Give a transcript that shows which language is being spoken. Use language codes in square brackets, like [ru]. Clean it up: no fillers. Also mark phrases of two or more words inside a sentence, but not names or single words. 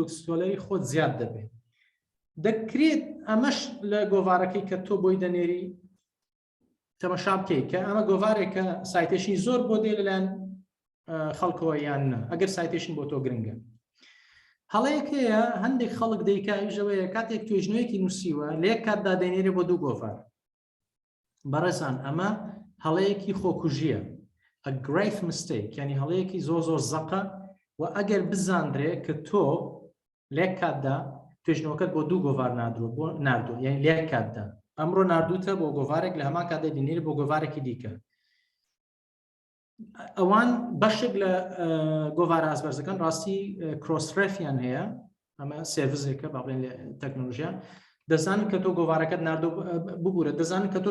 [ckb] سکۆلەری خۆت زیاد دەبێت دەکرێت ئەمەش لە گۆڤارەکەی کە تۆ بۆی دەنێری تەمەشا بکەیت کە ئەمە گۆڤارێکە سایتیشنی زۆر بۆ دێ لەلایەن خەڵکەوە یان نا ئەگەر سایتیشن بۆ تۆ گرنگە هەڵەیەکەیە هەندێک خەڵک دەیکاژەوەیە کاتێک توێژنەوەیەکی نووسیوە لە یەک کاتدا دەینێرێ بۆ دوو گۆڤار بەڕێزان ئەمە هەڵەیەکی خۆکوژیە [en] a grave mistake [ckb] یعنی هەڵەیەکی زۆر زەقە و ئەگەر بزاندرێ کە تۆ لە یەک کاتدا توێژنەوەکەت بۆ دوو گۆڤار ناردووە یعنی لە یەک کاتدا ئەمڕۆ ناردووتە بۆ گۆڤارێک لە هەمان کاتدا دەینێرێ بۆ گۆڤارێکی دیکە ئەوان بەشێک لە گۆڤارە ئازبەرزەکان ڕاستی کرۆسڕێفیان هەیە ئەمە سێڤزێکە با بڵێن لە تەکنۆلۆژیا دەزانن کە تۆ گۆڤارەکەت ناردۆ ببوورە دەزانن کە تۆ